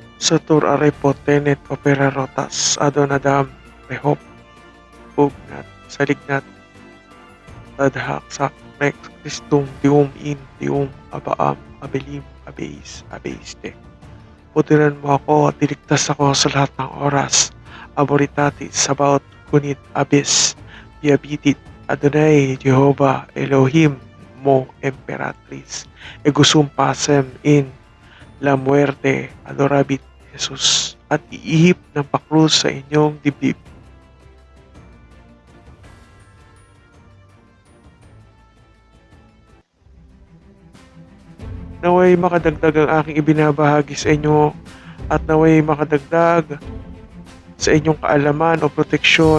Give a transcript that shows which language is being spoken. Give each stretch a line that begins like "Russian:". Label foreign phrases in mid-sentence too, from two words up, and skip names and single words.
Latin: Satur aray po tenet papera rotas adonadam rehop pugnat salignat tadhak sak rex Christum dium abaam abelim abeiste.
Filipino: Putiran mo ako at iligtas ako sa lahat ng oras.
Latin: Aboritatis sabaot kunit abis diabitit Adonai Jehovah Elohim mo Emperatriz egusum pasem in la muerte adorabit Jesus
Filipino: at iihip ng pakrus sa inyong dibdib. Naway makadagdag ang aking ibinabahagi sa inyo at naway makadagdag sa inyong kaalaman o proteksyon.